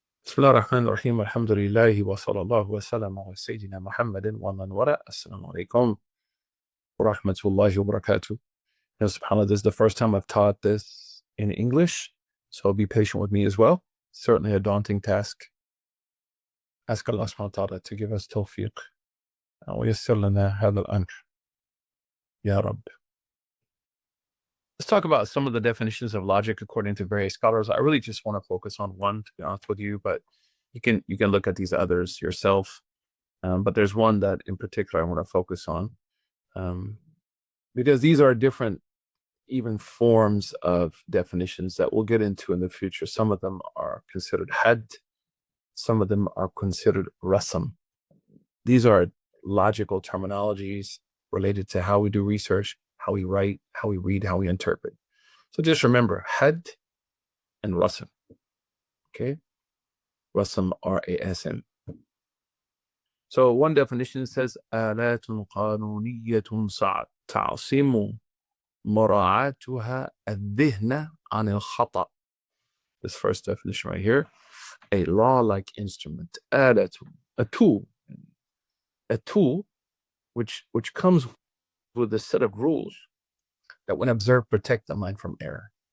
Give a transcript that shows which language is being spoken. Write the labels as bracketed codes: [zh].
[ar] بسم الله الرحمن الرحيم الحمد لله وصلى الله وسلم على سيدنا محمد ومن وراء. Assalamu alaikum wa rahmatullahi wa barakatuh. [en] SubhanAllah, this is the first time I've taught this in English, so be patient with me as well. Certainly a daunting task. Ask Allah subhanahu wa ta'ala to give us tawfiq. [ar] ويسر لنا هذا الأمر يا رب. [en] Let's talk about some of the definitions of logic according to various scholars. I really just want to focus on one, to be honest with you, but you can look at these others yourself. But there's one that in particular I want to focus on, because these are different even forms of definitions that we'll get into in the future. Some of them are considered had, some of them are considered rasam. These are logical terminologies related to how we do research, how we write, how we read, how we interpret. So just remember had and rasam. Okay, rasam, R-A-S-M. [ar] So one definition says آلات قانونية تعصم مراعاتها الذهن عن الخطأ. [en] This first definition right here, a law-like instrument, آلة, a tool which comes with a set of rules that when observed protect the mind from error.